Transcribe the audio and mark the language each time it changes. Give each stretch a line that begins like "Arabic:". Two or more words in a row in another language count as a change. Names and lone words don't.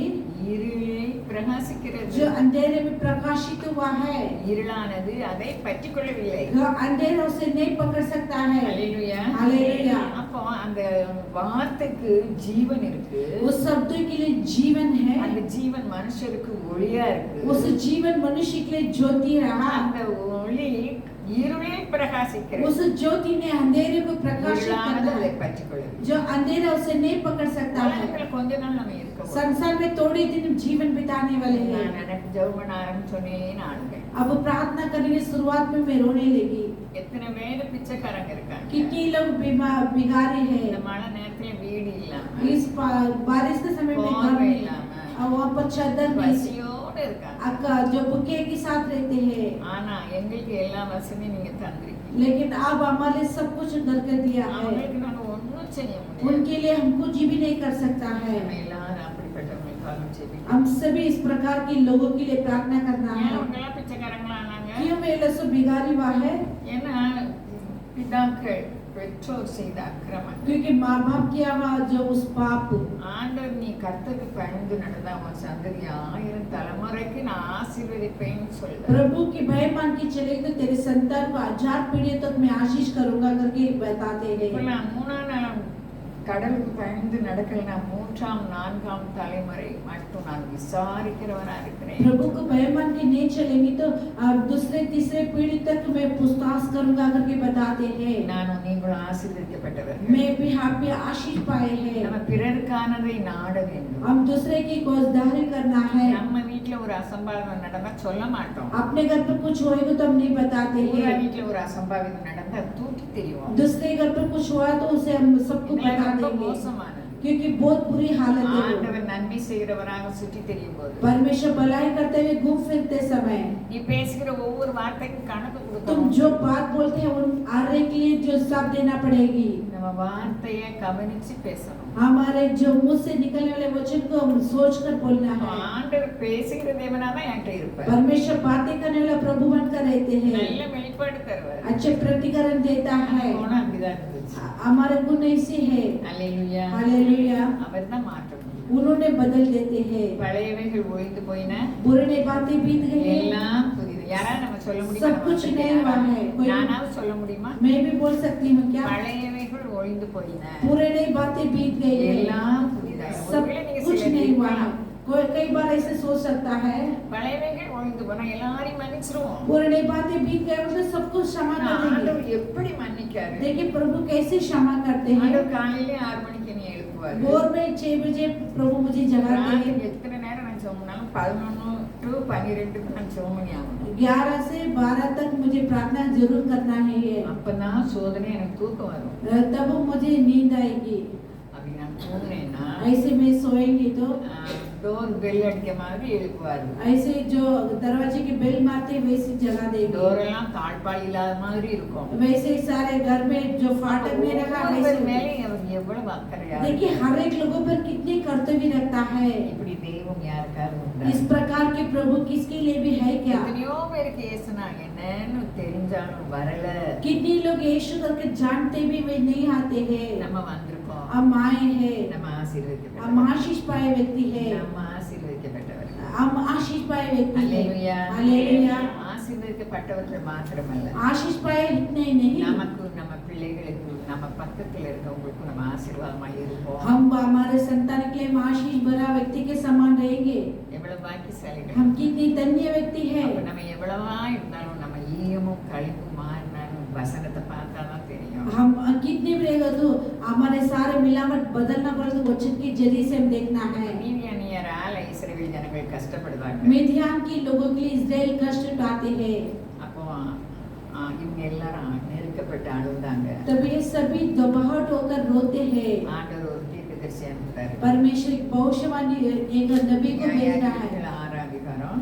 Tamil: இருளை பிரகாசிக்கிறது.
Hindi: जो अंधेरे में प्रकाशित हुआ है,
Tamil: இருளானது அதை பற்றிக் கொள்ளவில்லை.
Hindi: जो अंधेरा उसे नहीं पकड़ सकता है।
Tamil: அல்லேலூயா.
Hindi: हालेलुया।
Tamil: அப்போ அந்த வார்த்தைக்கு ஜீவன் இருக்கு.
Hindi: उस शब्द के लिए जीवन है,
Tamil: அந்த ஜீவன் மனுஷருக்கு ஒளியா இருக்கு.
Hindi: उस जीवन मनुष्य के लिए ज्योति रहा।
Tamil: அந்த ஒளி இருளை பிரகாசிக்கிறது.
Hindi: उस ज्योति ने अंधेरे को प्रकाशित
Tamil: இருளானது
Hindi: करता
Tamil: அதை
Hindi: है,
Tamil: பற்றிக் கொள்ளவில்லை.
Hindi: जो अंधेरा उसे नहीं पकड़ सकता है।
Tamil: உலகத்துல கொஞ்ச நாள் நம்ம இருக்க போறோம்.
Hindi: संसार में थोड़े दिन जीवन बिताने वाले हैं।
Tamil: நான் எனக்கு ஜெபம் பண்ண ஆரம்பிச்சோனே நானுங்க.
Hindi: अब प्रार्थना करने की शुरुआत में मैं रोने लगी।
Tamil: எத்தனை பேர் பிச்சைக்காரங்க இருக்காங்க.
Hindi: कितने लोग भिखारी
Tamil: இந்த
Hindi: हैं।
Tamil: மழை நேரத்துல வீடு இல்லாம,
Hindi: इस बारिश के समय में घर
Tamil: போர்வை
Hindi: में
Tamil: இல்லாம,
Hindi: और वहाँ पर चादर में
Tamil: பசியோட இருக்காங்க.
Hindi: अक्का जो भूखे के साथ रहते हैं।
Tamil: ஆனா எங்களுக்கு எல்லா வசதியும் நீங்க தந்திருக்கீங்க.
Hindi: लेकिन अब हमारे सब कुछ घर कर दिया है,
Tamil: அவங்களுக்கு நாங்க ஒண்ணும் செய்ய முடியாது.
Hindi: उनके लिए हम कुछ भी नहीं कर सकता है।
Tamil: நம்ம எல்லாரும் அப்படிப்பட்டவங்களுக்காக ஜெபிக்கணும்.
Hindi: हम सभी इस प्रकार के लोगों के लिए प्रार्थना करना
Tamil: ஏன்
Hindi: है।
Tamil: அவங்கெல்லாம் பிச்சைக்காரங்களா ஆனாங்க?
Hindi: क्यों वे लोग सब भिखारी हुआ है?
Tamil: ஏன்னா பிதாக்கள் பெற்றோர் செய்த அக்கிரமம்.
Hindi: क्योंकि माँ बाप किया हुआ जो उस पाप,
Tamil: ஆண்டவர் நீ கர்த்தருக்கு பயந்து நடந்தா உன் சந்ததி 1000 தலைமுறைக்கு நான் ஆசீர்வதிப்பேன்னு சொல்றார்.
Hindi: प्रभु की भय मान के चले तो तेरे संतान को 1000 पीढ़ी तक मैं आशीष करूंगा करके बताते हैं।
Tamil: இப்பெல்லாம் 3ஆம் நாள் கடலுக்கு பயந்து நடக்கலனா 3ஆம் 4ஆம் தலைமுறை மட்டும் நான் விசாரிக்கிறவனா இருக்கிறேன்.
Hindi: प्रभु को भय मान के नहीं चलेंगे तो दूसरे तीसरे पीढ़ी तक मैं पूछताछ करूंगा करके बताते हैं।
Tamil: நானும் நீங்களும் ஆசீர்வதிக்கப்பட்டவர்கள்.
Hindi: मैं भी आप भी आशीष पाए हैं।
Tamil: நம்ம பிறருக்கானதை நாட வேண்டும்.
Hindi: हम दूसरे की गोसदारी करना है।
Tamil: நம்ம வீட்ல ஒரு அசம்பாவிதம் நடந்தா சொல்ல மாட்டோம்.
Hindi: अपने घर पर कुछ होएगा तो हम नहीं बताते
Tamil: ஊரா
Hindi: हैं।
Tamil: வீட்ல ஒரு அசம்பாவிதம் நடந்தா தூக்கி தெரியும்.
Hindi: दूसरे घर पर कुछ हुआ तो उसे हम सबको बता
Tamil: ரொம்ப
Hindi: देंगे,
Tamil: மோசமானது.
Hindi: क्योंकि बहुत बुरी हालत है वो।
Tamil: ஆண்டவர் நன்மை செய்கிறவராக சுற்றி தெரியும் போது
Hindi: परमेश्वर भलाई करते हुए घूम फिरते समय
Tamil: நீ பேசுகிற ஒவ்வொரு வார்த்தைக்கும் கணக்கு
Hindi: तुम
Tamil: கொடுக்கணும்.
Hindi: जो बात बोलते हैं उन आरे के लिए जो सब देना पड़ेगी।
Tamil: நம்ம வார்த்தையை கவனிச்சு பேசணும்.
Hindi: हमारे जो मुंह से निकलने वाले वचन को हम सोच कर बोलना है।
Tamil: ஆண்டவர் பேசுகிற தேவனா தான் என்கிட்ட இருப்பார்.
Hindi: परमेश्वर बातें करने वाला प्रभु बनकर रहते हैं,
Tamil: நல்ல வெளிப்பாடு தருவார்.
Hindi: अच्छे प्रतिकरण देता है।
Tamil: போனா அப்படிதான் இருந்துச்சு.
Hindi: हमारे गुण ऐसे है।
Tamil: அல்லேலூயா.
Hindi: हालेलुया।
Tamil: அவர் தான் மாற்ற முடியும்.
Hindi: उन्होंने बदल देते हैं,
Tamil: பழையவைகள் ஒழிந்து போயின,
Hindi: पुरानी बातें बीत गई हैं,
Tamil: எல்லாம் புதிது. யாராவது நம்ம சொல்ல முடியுமா?
Hindi: सब कुछ नया हुआ है। कोई
Tamil: நானாவது சொல்ல முடியுமா?
Hindi: मैं भी बोल सकती हूँ क्या?
Tamil: பழையவைகள் ஒழிந்து போயின,
Hindi: पुरानी बातें बीत गई हैं,
Tamil: எல்லாம் புதிதாய்.
Hindi: सब
Tamil: ஒருவேளை நீங்க
Hindi: कुछ
Tamil: சிலர்
Hindi: नहीं हुआ है।
Tamil: இருக்கலாம்.
Hindi: कोई कई बार ऐसे सोच सकता है
Tamil: பழையவைகள் ஒழிந்து போனா எல்லாரையும் மன்னிச்சிருவோம்.
Hindi: पुरानी बातें बीत गए तो सब कुछ क्षमा कर देंगे।
Tamil: ஆண்டவர் எப்படி மன்னிக்காரு?
Hindi: देखिए प्रभु कैसे क्षमा करते हैं।
Tamil: ஆண்டவர் காலையிலே 6 மணிக்கு நீ எழுப்புவாரு.
Hindi: भोर में 6 बजे प्रभु मुझे जगाते
Tamil: ராத்திரி
Hindi: हैं।
Tamil: எத்தனை நேரம் நான் ஜெபம்னாலும் 11 to 12க்கு நான் ஜெபம் பண்ணி ஆகணும்.
Hindi: 11 से 12 तक मुझे प्रार्थना जरूर करना है।
Tamil: அப்பதான் சோதனை எனக்கு தூக்கம் வரும்.
Hindi: तब मुझे नींद आएगी।
Tamil: அப்படி நான் தூங்கினேன்னா
Hindi: ऐसे में सोएंगी तो
Tamil: டோர் பெல் அடிக்க மாதிரி எழுப்புவாரு.
Hindi: ऐसे जो दरवाजे की बेल मारते वैसे जगा देंगे।
Tamil: டோர் எல்லாம் தாழ்பால் இல்லாத மாதிரி இருக்கும்.
Hindi: वैसे ही सारे घर में जो फाटक नहीं रखा वैसे
Tamil: மேலே அவர் எவ்வளவு அக்கறையா
Hindi: देखिए हर एक लोगों पर कितने कर्तव्य रखता है।
Tamil: இப்படி தெய்வம் யாருக்காவது உண்டா?
Hindi: इस प्रकार के प्रभु किसके लिए भी है क्या?
Tamil: எத்தனையோ பேருக்கு ஏசுனா என்னன்னு தெரிஞ்சாலும் வரல.
Hindi: कितने लोग यीशु करके जानते भी वे नहीं आते हैं।
Tamil: நம்ம வந்திருக்கோம்.
Hindi: हम आए हैं।
Tamil: நம்ம ஆசீர்வதிக்கப்பட்டவர்கள்.
Hindi: हम आशीष पाए व्यक्ति है।
Tamil: நம்ம ஆசீர்வதிக்கப்பட்டவர்கள்.
Hindi: हम आशीष पाए व्यक्ति है।
Tamil: அல்லேலூயா.
Hindi: हालेलुया।
Tamil: ஆசீர்வதிக்கப்பட்டவர்கள் மாத்திரமல்ல,
Hindi: आशीष पाए इतने नहीं,
Tamil: நமக்கு நம்ம பிள்ளைகளுக்கு நம்ம பக்கத்துல இருக்கவங்களுக்கு நம்ம ஆசீர்வாதமா இருப்போம்.
Hindi: हम हमारे संतान के लिए हम आशीष भरा व्यक्ति के समान रहेंगे।
Tamil: எவ்வளவு பாக்கியசாலிகள்.
Hindi: हम कितनी धन्य व्यक्ति है।
Tamil: அப்ப நம்ம எவ்வளவா இருந்தாலும் நம்ம ஈயமும் களிப்பும் மாறினாலும் வசனத்தை பார்த்தாதான் தெரியும்.
Hindi: हम कितने भी रहेगा तो हमारे सारे मिलावट बदलना पड़े तो वचन के जरिए से हम देखना है।
Tamil: நீதியானியரால இஸ்ரவேல் ஜனங்கள் கஷ்டப்படுவாங்க.
Hindi: मिद्यान के लोगों के लिए इस्राएल कष्ट उठाते हैं।
Tamil: அப்போ இவங்க எல்லாரும் நெருக்கப்பட்டு அழுதாங்க.
Hindi: तब ये सभी दबाहट होकर रोते हैं।
Tamil: ஆண்டவர் ஒரு தீர்க்கதரிசி அனுப்புறாரு.
Hindi: परमेश्वर एक भविष्यवाणी एक नबी को भेज रहा है।
Tamil: 6 அதிகாரம்